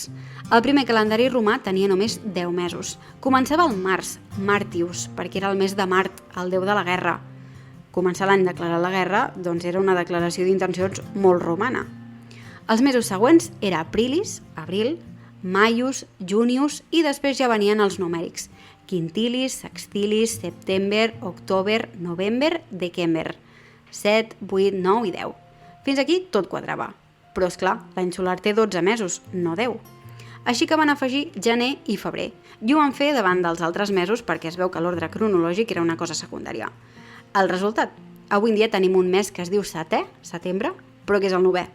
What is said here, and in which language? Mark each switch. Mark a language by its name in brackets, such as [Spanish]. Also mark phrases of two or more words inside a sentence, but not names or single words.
[Catalan] El primer calendari romà tenia només 10 mesos. Començava al març, Martius, perquè era el mes de Mart, el déu de la guerra. Començar l'any declarar la guerra, doncs era una declaració d'intencions molt romana. Els mesos següents era Aprilis, abril, [Latin] Maius, Junius [Catalan] i després ja venien els numèrics. [Latin] Quintilis, sextilis, september, october, november, december. [Catalan] 7, 8, 9 i 10. Fins aquí tot quadrava. Però, esclar, l'any solar té 12 mesos, no 10. Així que van afegir gener i febrer. I ho van fer davant dels altres mesos perquè es veu que l'ordre cronològic era una cosa secundària. El resultat? Avui en dia tenim un mes que es diu setè, setembre, però que és el 9è.